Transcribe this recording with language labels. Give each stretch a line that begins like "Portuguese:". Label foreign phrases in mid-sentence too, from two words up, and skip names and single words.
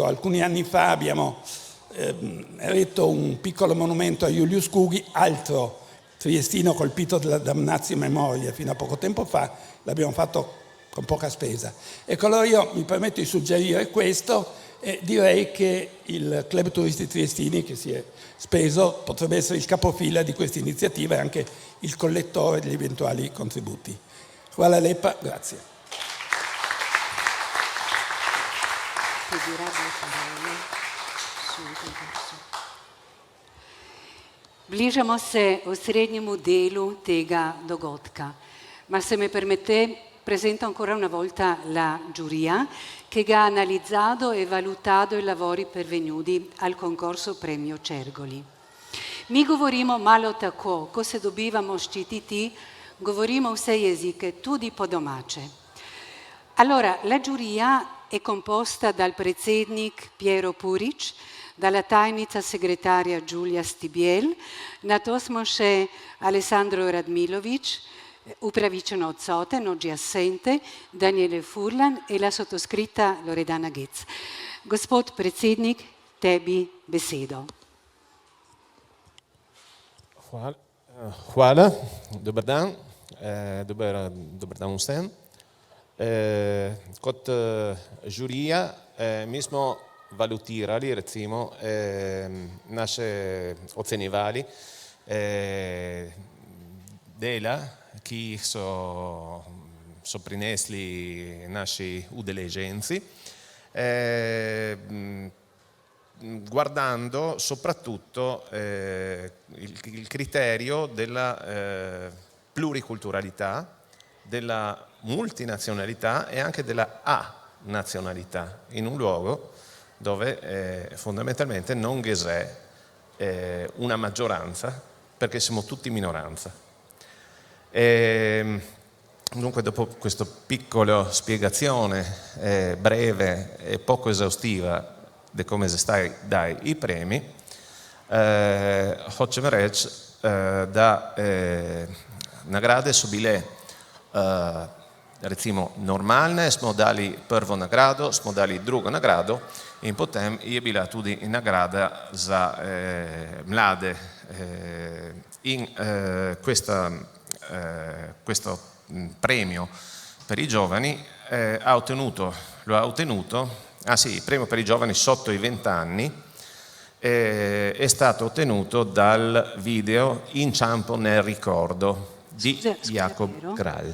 Italian: Alcuni anni fa abbiamo eretto un piccolo monumento a Julius Cughi, altro triestino colpito dalla damnatio memoria fino a poco tempo fa, l'abbiamo fatto con poca spesa. Ecco, allora io mi permetto di suggerire questo e direi che il Club Turisti Triestini, che si è speso, potrebbe essere il capofila di questa iniziativa e anche il collettore degli eventuali contributi.
Slovenian: Hvala lepa, grazie. Bližamo se osrednjemu delu tega dogodka,
Italian: ma se mi permette, presento ancora una volta la giuria che ha analizzato e valutato i lavori pervenuti al concorso Premio Cergoli.
Slovenian: Mi govorimo malo tako, ko se dobivamo ščititi, govorimo vse jezike, tudi po domače.
Italian: Allora, la giuria è composta dal predsednik Piero Puric, dalla tajnica segretaria Giulia Stibiel,
Slovenian: nato smo še
Italian: Alessandro Radmilovic,
Slovenian: upravičeno odsoten,
Italian: oggi assente, Daniele Furlan e la sottoscritta Loredana Getz.
Slovenian: Gospod predsednik, tebi besedo. Hvala, dober dan, dober dan vsem. Kot žurija mi smo valutirali, recimo, naše ocenjevali dela, ki jih so prinesli naši udeleženci,
Italian: guardando soprattutto il criterio della pluriculturalità, della multinazionalità e anche della anazionalità in un luogo dove fondamentalmente non c'è una maggioranza, perché siamo tutti minoranza. Dunque, dopo questa piccola spiegazione breve e poco esaustiva di come si sta dai i premi,
Croatian: hoćemo reći da nagrade su bile recimo normalne,
Slovenian: smo dali prvo nagrado, smo dali drugo nagrado in potem je bila tudi nagrada za mlade in
Italian: questo premio per i giovani il premio per i giovani sotto i 20 anni è stato ottenuto dal video Inciampo nel ricordo di Jacob Krall.